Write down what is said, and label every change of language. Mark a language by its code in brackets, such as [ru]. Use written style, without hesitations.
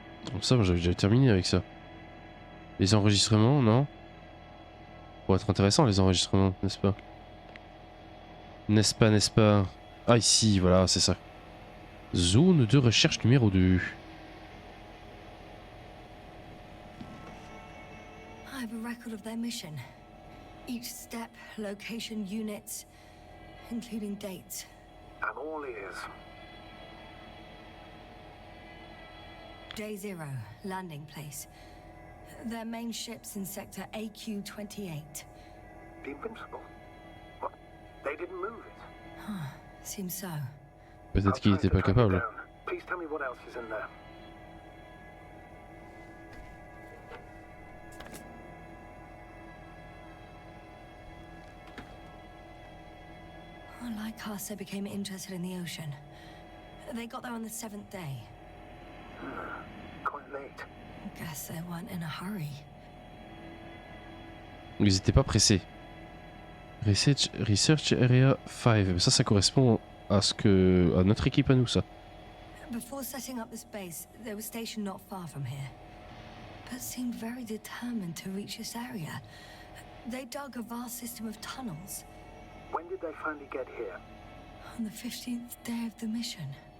[fr] Comme ça, j'avais déjà terminé avec ça. Les enregistrements, non? Pour être intéressant, les enregistrements, n'est-ce pas? N'est-ce pas? Ah, ici, voilà, c'est ça. Zone de recherche numéro 2. [en] I have a record of their mission. Each step, location, units, including dates. I'm all ears. Day 0, landing place. Their main ship's in sector AQ-28. The Invincible? What? They didn't move it? Seems so. [fr] Peut-être qu'il était pas capable. [en] Please tell me what else is in there. Like us, they became interested in the ocean. They got there on the 7th day. Quite late. Guess they weren't in a hurry. [fr] Ils étaient pas pressés. [en] Research Area 5. [fr] Ça correspond à notre équipe à nous, ça. [en] Before setting up this base, they were stationed not far from here, but seemed very determined to reach this area. They dug a vast system of tunnels. When did they finally get here? On the 15th day of the mission.